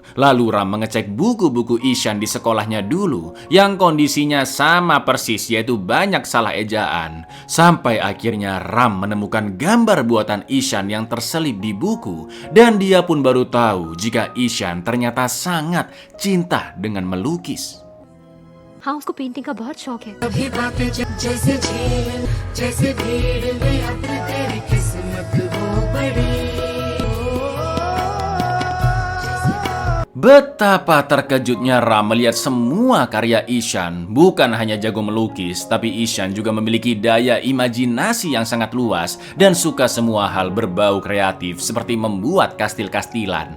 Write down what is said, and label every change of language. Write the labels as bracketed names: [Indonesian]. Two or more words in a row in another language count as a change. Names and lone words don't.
[Indonesian] Lalu Ram mengecek buku-buku Ishan di sekolahnya dulu, yang kondisinya sama persis, yaitu banyak salah ejaan. Sampai akhirnya Ram menemukan gambar buatan Ishan yang terselip di buku, dan dia pun baru tahu jika Ishan ternyata sangat cinta dengan melukis. [Hindi] हाँ, उसको पेंटिंग का बहुत शौक है। अभी बातें जैसे झील जैसे भीड़ में अपनी तेरी किस्मत हो बड़ी। [Indonesian] Betapa terkejutnya Ram melihat semua karya Ishan. Bukan hanya jago melukis, tapi Ishan juga memiliki daya imajinasi yang sangat luas dan suka semua hal berbau kreatif seperti membuat kastil-kastilan.